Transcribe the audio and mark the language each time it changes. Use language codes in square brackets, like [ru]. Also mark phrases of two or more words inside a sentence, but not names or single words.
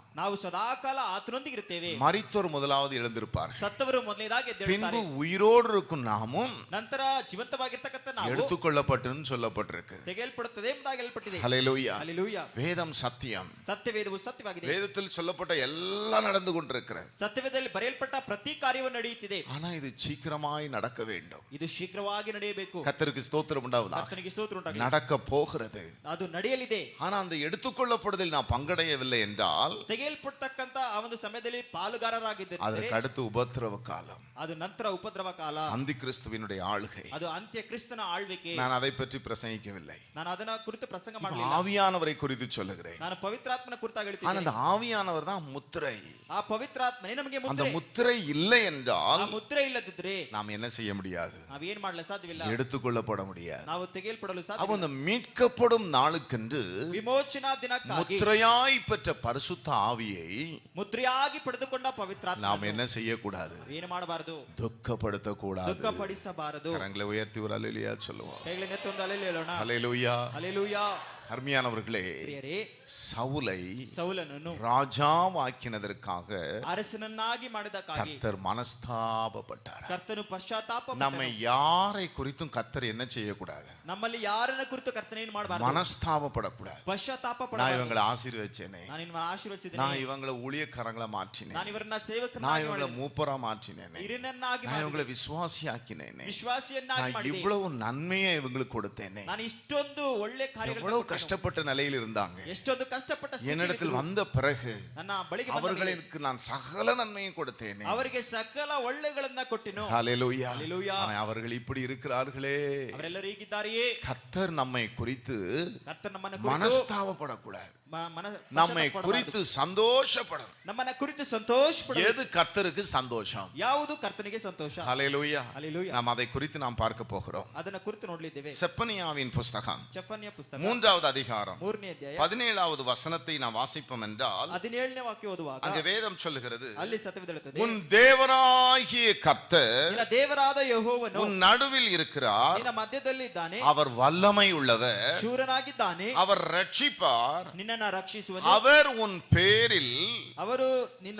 [kn] ನಾವು ಸದಾಕಾಲ ಆತನೊಂದಿಗೆ ಇರುತ್ತೇವೆ. [ta] மரித்தோர் முதலாவது எழுந்திருப்பார்கள். [kn] ಸತ್ತವರು ಮೊದಲನೇದಾಗಿ [ta] பின்பு [kn] ಎದ್ದೇಳುತ್ತಾರೆ. [ta] உயிரோடு இருக்கும் நாமும் [kn] ನಂತರ ಜೀವಂತವಾಗಿರ್ತಕ್ಕಂಥ ನಾವು [ta] எடுத்துக்கொள்ளப்பட்டுன்னு சொல்லப்பட்டிருக்கு. [kn] ತೆಗೆಯಲ್ಪಡುತ್ತದೆ ಎಂಬುದಾಗಿ ಹೇಳಲ್ಪಟ್ಟಿದೆ. [ta] ஹல்லேலூயா. [kn] ಹಲ್ಲೆಲೂಯಾ. [ta] வேதம் சத்தியம். [kn] ಸತ್ಯವೇದವು ಸತ್ಯವಾಗಿದೆ. [ta] வேதத்தில் சொல்லப்பட்ட எல்லாம் நடந்து கொண்டிருக்கிறது. [kn] ಸತ್ಯವೇದದಲ್ಲಿ ಬರೆಯಲ್ಪಟ್ಟ ಪ್ರತಿ ಕಾರ್ಯವು ನಡೆಯುತ್ತಿದೆ. [ta] ஆனா இது சீக்கிரமாய் நடக்க வேண்டும். [kn] ಇದು ಶೀಘ್ರವಾಗಿ ನಡೆಯಬೇಕು. [ta] கர்த்தருக்கு ஸ்தோத்திரம் உண்டாவதாக. [kn] ಕರ್ತನಿಗೆ ಸ್ತೋತ್ರ ಉಂಟಾಗಲಿ. [ta] நடக்க போகிறது. [kn] ಅದು ನಡೆಯಲಿದೆ. [ta] ஆனா அந்த எடுத்துக்கொள்ளப்படுதல் நான் பங்கடையவில்லை என்றால் [kn] ತೆಗೆಯಲ್ಪಟ್ಟಕ್ಕಂತ ಆ ಒಂದು ಸಮಯದಲ್ಲಿ ಪಾಲುಗಾರರಾಗಿದ್ದಾರೆ. [ta] அதற்கு அடுத்து உபத்திரவ காலம், [kn] ಅದು ನಂತರ ಉಪದ್ರವ ಕಾಲ, [ta] அந்தி கிறிஸ்துவினுடைய ஆளுகை. [kn] ಅದು ಅಂತ್ಯ ಕ್ರಿಸ್ತನ ಆಳ್ವಿಕೆ. [ta] நான் அதை பற்றி பிரசங்கிக்கவில்லை, [kn] ನಾನು ಅದನ್ನ ಕುರಿತು ಪ್ರಸಂಗ ಮಾಡಲಿಲ್ಲ. [ta] ஆவியானவரை குறித்து சொல்லுகிறேன். [kn] ನಾನು ಪವಿತ್ರಾತ್ಮನ ಕುರಿತಾಗಿ [ta] ஆனா [kn] ಹೇಳ್ತೀನಿ. [ta] அந்த ஆவியானவர் தான் முத்திரை. [kn] ಆ ಪವಿತ್ರಾತ್ಮನೇ ನಮಗೆ [ta] அந்த [kn] ಮುದ್ರೆ. [ta] முத்திரை இல்லை என்றால் [kn] ಆ ಮುದ್ರೆ ಇಲ್ಲದಿದ್ರೆ [ta] நாம் என்ன செய்ய முடியாது? [kn] ನಾವೇನ್ ಮಾಡಲು ಸಾಧ್ಯವಿಲ್ಲ. [ta] எடுத்துக்கொள்ளப்பட முடியாது. [kn] ನಾವು ತೆಗೆಯಲ್ಪಡಲು [ta] அப்ப [kn] ಸಾಧ್ಯವಿಲ್ಲ. [ta] அந்த மீட்கப்படும் நாளுக்கென்று [kn] ವಿಮೋಚನಾ ದಿನಕ್ಕಾಗಿ [ta] முத்திரையாய் பெற்ற பரிசுத்த ஆவியை [kn] ಮುದ್ರೆಯಾಗಿ ಪಡೆದುಕೊಂಡ ಪವಿತ್ರಾತ್ಮ [ta] நாம் என்ன செய்யக்கூடாது? [kn] ಏನು ಮಾಡಬಾರದು? [ta] துக்கப்படுத்தக்கூடாது. [kn] ದುಃಖಪಡಿಸಬಾರದು. [ta] கரங்களை உயர்த்தி ஒரு அல்லேலூயா சொல்லுவோம். [kn] ಕೈಗಳನ್ನು ಎತ್ತೊಂದು ಹಲ್ಲೆಲೂಯಾ ಹೇಳೋಣ. [ta] அல்லேலூயா. [kn] ಹಲ್ಲೆಲೂಯಾ. [ta] அருமையானவர்களே, [kn] ಪ್ರಿಯರೇ, [ta] சவுலை [kn] ಸೌಲನನ್ನು [ta] ராஜாவாக்கினதற்காக [kn] ಅರಸನನ್ನಾಗಿ ಮಾಡಿದಕ್ಕಾಗಿ [ta] கர்த்தர் மனஸ்தாபப்பட்டார். [kn] ಕರ್ತನು ಪಶ್ಚಾತ್ತಾಪ [ta] நம்ம யாரை குறித்தும் கர்த்தர் என்ன செய்யக்கூடாது? [kn] ನಮ್ಮಲ್ಲಿ ಯಾರನ್ನ ಕುರಿತು ಕರ್ತನ ಏನು ಮಾಡಬಾರದು? [ta] மனஸ்தாபப்படக்கூடாது. [kn] ಪಶ್ಚಾತ್ತಾಪ [ta] நான் [kn] ಪಡಬಾರದು. [ta] இவங்களை ஆசீர்வதிச்சேனே, [kn] ನಾನು ನಿಮ್ಮನ್ನು ಆಶೀರ್ವದಿಸಿದ್ದೇನೆ, [ta] நான் இவங்களை ஊழியக்காரங்களா மாற்றினேன், [kn] ನಾನು ಇವರನ್ನ [ta] நான் [kn] ಸೇವಕರನ್ನಾಗಿ [ta] இவங்களை [kn] ಮಾಡಿದ್ದೇನೆ, [ta] மூப்பரா மாற்றினேனே, [kn] ಹಿರಿಯನನ್ನಾಗಿ [ta] நான் [kn] ಮಾಡಿದ್ದೇನೆ, [ta] இவங்களை விசுவாசியாக்கினேனே, [kn] ವಿಶ್ವಾಸಿಯನ್ನಾಗಿ [ta] நான் [kn] ಮಾಡಿದ್ದೇನೆ, [ta] இவ்வளவு நன்மையை இவங்களுக்கு கொடுத்தேனே. [kn] ನಾನು ಇಷ್ಟೊಂದು ಒಳ್ಳೆ ಕಾರ್ಯಗಳನ್ನು [ta] எவ்வளவு [kn] ಕೊಟ್ಟೆನು. [ta] கஷ்டப்பட்ட நிலையில் இருந்தாங்க. [kn] ಎಷ್ಟೊಂದು ಕಷ್ಟಪಟ್ಟ [ta] என்னிடத்தில் [kn] ಸ್ಥಿತಿಯಲ್ಲಿ [ta] வந்த பிறகு [kn] ನನ್ನ ಬಳಿಗೆ ಬಂದ ಮೇಲೆ [ta] அவர்களுக்கு நான் சகல நன்மையும் கொடுத்தேனே. [kn] ಅವರಿಗೆ ಸಕಲ ಒಳ್ಳೆಗಳನ್ನ ಕೊಟ್ಟಿನು. [ta] ஹல்லேலூயா. ஹல்லேலூயா. ஆனா அவர்கள் இப்படி இருக்கிறார்களே. [kn] ಅವರೆಲ್ಲರೂ ಹೀಗಿದ್ದಾರೆಯೇ? [ta] கர்த்தர் நம்மை குறித்து [kn] ಕರ್ತನ ನಮ್ಮನ್ನ ಕುರಿತು [ta] மனஸ்தாபப்படக்கூடாது, [kn] ಮನ- [ta] நம்மை [kn] ಪಶ್ಚಾತ್ತಾಪ [ta] குறித்து சந்தோஷப்படணும். [kn] ನಮ್ಮನ್ನ ಕುರಿತು ಸಂತೋಷ ಪಡಬೇಕು. [ta] எது கர்த்தருக்கு சந்தோஷம்? [kn] ಯಾವುದು ಕರ್ತನಿಗೆ ಸಂತೋಷ? [ta] ஹல்லேலூயா. ஹல்லேலூயா. நாம் அதை குறித்து நாம் பார்க்க போகிறோம். [kn] ಅದನ್ನ ಕುರಿತು ನೋಡಲಿದ್ದೇವೆ. [ta] செப்பனியாவின் புஸ்தகம் [kn] ಚೆಫನ್ಯ ಪುಸ್ತಕ [ta] 3வது அதிகாரம் [kn] 3ನೇ ಅಧ್ಯಾಯ [ta] 17வது வசனத்தை நாம் வாசிப்போம் என்றால் [kn] 17ನೇ ವಾಕ್ಯ ಓದುವಾಗ [ta] அங்கே வேதம் சொல்லுகிறது, [kn] ಅಲ್ಲಿ ಸತ್ಯವಿದೆ, [ta] உன் தேவனாகிய கர்த்தர் [kn] ನಿನ್ನ ದೇವರಾದ ಯೆಹೋವನು [ta] உன் நடுவில் இருக்கிறார், [kn] ನಿನ್ನ ಮಧ್ಯದಲ್ಲಿ ಇದ್ದಾನೆ, [ta] அவர் வல்லமை உள்ளவர், [kn] ಶೂರನಾಗಿದ್ದಾನೆ, [ta] அவர் ரட்சிப்பார், [kn] ನಿನ್ನನ್ನು ರಕ್ಷಿಸುವನು, [ta] அவர் உன் பேரில் [kn] ಅವರು ನಿನ್ನ